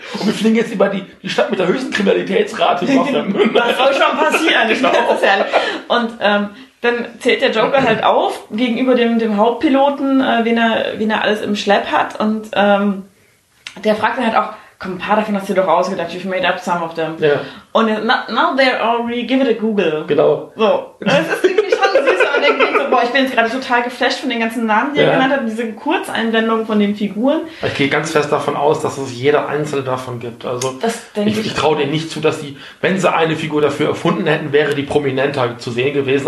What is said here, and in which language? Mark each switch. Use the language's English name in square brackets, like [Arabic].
[German] Und wir fliegen jetzt über die Stadt mit der höchsten Kriminalitätsrate. Was soll schon passieren? Genau. Das ist herrlich. Und dann zählt der Joker halt auf gegenüber dem Hauptpiloten, wen er alles im Schlepp hat. Und der fragt dann halt auch, komm, ein paar davon hast du doch ausgedacht. [English] You've made up some of them. [German] Ja. [English] Und now they're already, give it a Google. [German] Genau. So. Das ist irgendwie schon süße Anekdote. Boah, ich bin jetzt gerade total geflasht von den ganzen Namen, die er genannt hat, diese Kurzeinblendungen von den Figuren. Ich gehe ganz fest davon aus, dass es jeder einzelne davon gibt. Also das denke ich. Ich traue dir nicht zu, dass die, wenn sie eine Figur dafür erfunden hätten, wäre die prominenter zu sehen gewesen.